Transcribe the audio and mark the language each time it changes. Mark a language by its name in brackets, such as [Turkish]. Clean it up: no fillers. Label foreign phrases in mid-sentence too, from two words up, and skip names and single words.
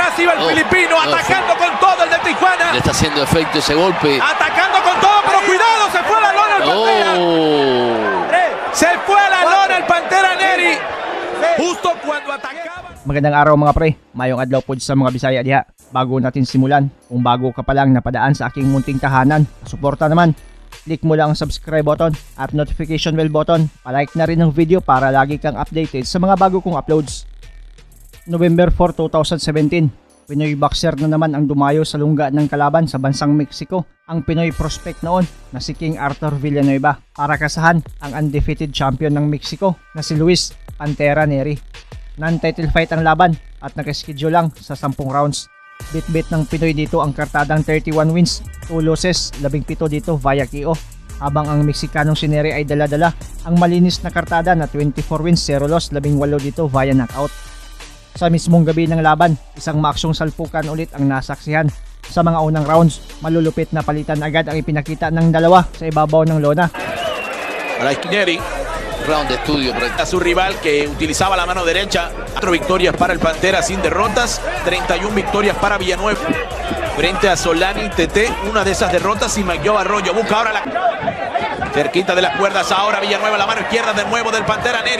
[Spanish] iba el filipino, atacando con todo el de Tijuana. Le está haciendo efecto ese golpe. Atacando con todo, pero cuidado, se fue a la lona el Pantera. Se fue a la lona el Pantera Nery. Justo cuando atacaba. [Filipino] Magandang araw mga pre, [Cebuano] mayong adlaw po sa mga Bisaya diha. [Filipino] Bago natin simulan, kung bago ka pa lang napadaan sa aking munting tahanan, suporta naman. Click mo lang ang [English] subscribe button [Filipino] at [English] notification bell button. [Filipino] Palike na rin ng video para lagi kang updated sa mga bago kong uploads. November 4, 2017, Pinoy boxer na naman ang dumayo sa lungga ng kalaban sa bansang Mexico. Ang Pinoy prospect noon na si King Arthur Villanueva para kasahan ang [English] undefeated champion [Filipino] ng Mexico na si Luis Pantera Nery. [English] Non-title fight [Filipino] ang laban at nakaschedule lang sa 10 rounds. Bit-bit ng Pinoy dito ang kartadang [English] 31 wins, 2 losses, [Filipino] 17 dito [English] via KO. [Filipino] Habang ang Mexicanong si Nery ay dala-dala ang malinis na kartada na [English] 24 wins, 0 loss, [Filipino] 18 dito [English] via knockout. [Filipino] Sa mismong gabi ng laban, isang maaksyong salpukan ulit ang nasaksihan. Sa mga unang rounds, malulupit na palitan agad ang ipinakita ng dalawa sa ibabaw ng lona. Nery, [Spanish] Round de estudio a su rival que utilizaba la mano derecha. 4 victorias para el Pantera sin derrotas, 31 victorias para Villanueva. Frente a Solani TT, una de esas derrotas, y Maguio Arroyo busca ahora la... Cerquita de las cuerdas ahora Villanueva, la mano izquierda de nuevo del Pantera Nery.